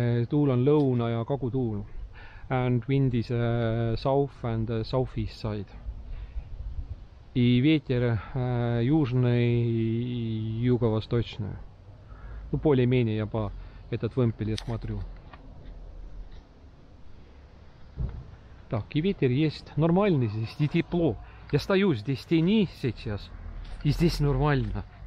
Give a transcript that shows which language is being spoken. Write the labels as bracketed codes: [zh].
[et] Tuul on lõuna ja kagutuul. [en] And wind is south and southeast side. [ru] И ветер южный, юго-восточный. Ну, более-менее я по этот вымпеле смотрю. Так, и ветер есть нормальный здесь, и тепло. Я стою здесь в тени сейчас, и здесь нормально.